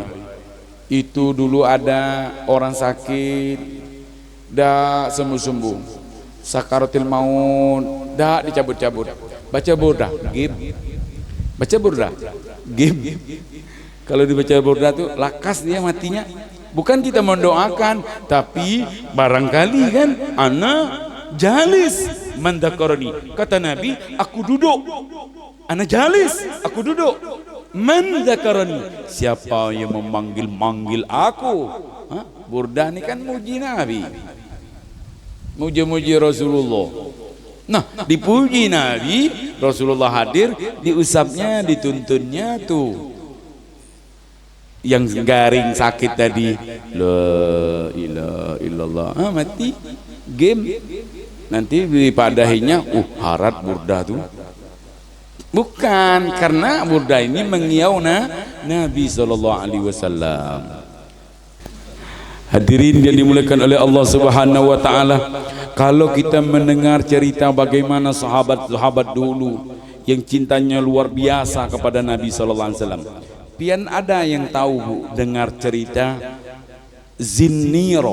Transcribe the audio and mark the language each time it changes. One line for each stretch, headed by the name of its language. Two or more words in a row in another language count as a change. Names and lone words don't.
Banjar: Itu dulu ada orang sakit, dah sembuh-sembuh, sakaratil maut, dah dicabut-cabut, baca burda, gim, baca burda, gim. Kalau dibaca burda tuh lakas dia matinya. Bukan kita mendoakan, tapi barangkali kan anak
Arabic: jalis man dzakarani.
Banjar: Kata Nabi, aku duduk.
Arabic: Ana jalis,
Banjar: aku duduk.
Arabic: Man dzakarani,
Banjar: siapa yang memanggil-manggil aku. Burdah ni kan muji Nabi, muji-muji Rasulullah. Nah, dipuji Nabi, Rasulullah hadir, diusapnya, dituntunnya tuh. Yang garing sakit tadi,
Arabic: la ilaha illallah,
Banjar: mati game. Nanti dipadahinya, harat burdah tuh. Bukan, karena burdah ini mengiau Nabi SAW.
Indonesian: Hadirin yang dimuliakan oleh Allah
Arabic: Subhanahu wa taala,
Indonesian: kalau kita mendengar cerita bagaimana sahabat-sahabat dulu yang cintanya luar biasa kepada Nabi
Arabic: sallallahu alaihi wasallam.
Banjar: Pian ada yang tahu Bu, dengar cerita Zinniro.